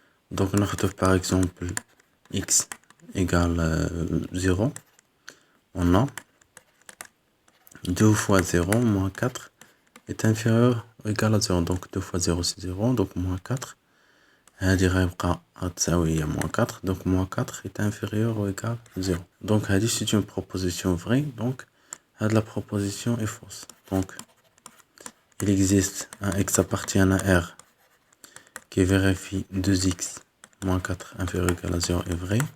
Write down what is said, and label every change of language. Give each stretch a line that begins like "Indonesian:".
French: Donc on retrouve par exemple x égale 0. On a 2 fois 0 moins 4 est inférieur ou égal à 0. Donc 2 fois 0 c'est 0. Donc moins 4.
Arabic: هذه غيبقى تساوي
French: moins 4. Donc moins 4 est inférieur ou égal à 0. Donc هذه c'est une proposition vraie. Donc la proposition est fausse. Donc il existe un x appartient à R qui vérifie 2x moins 4 inférieur ou égal à 0 est vrai.